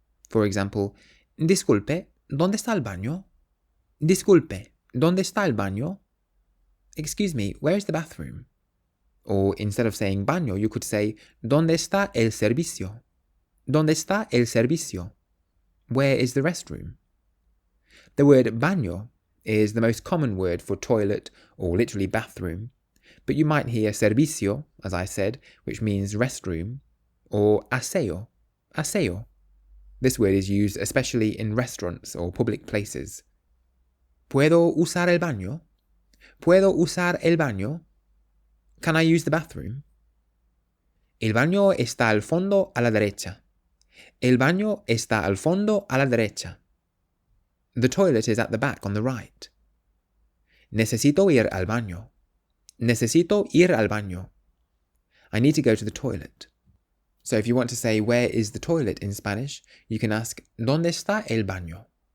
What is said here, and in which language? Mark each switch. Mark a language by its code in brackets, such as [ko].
[en] For example, [es] Disculpe, ¿dónde está el baño? Disculpe, ¿dónde está el baño? [en] Excuse me, where is the bathroom? Or instead of saying baño, you could say [es] ¿Dónde está el servicio? ¿Dónde está el servicio? [en] Where is the restroom? The word baño is the most common word for toilet or literally bathroom, but you might hear servicio, as I said, which means restroom, or aseo, aseo. This word is used especially in restaurants or public places. [es] ¿Puedo usar el baño? ¿Puedo usar el baño? [en] Can I use the bathroom? [es] El baño está al fondo a la derecha. El baño está al fondo a la derecha. [en] The toilet is at the back on the right. [es] Necesito ir al baño. Necesito ir al baño. [en] I need to go to the toilet. So if you want to say where is the toilet in Spanish, you can ask [es] ¿Dónde está el baño?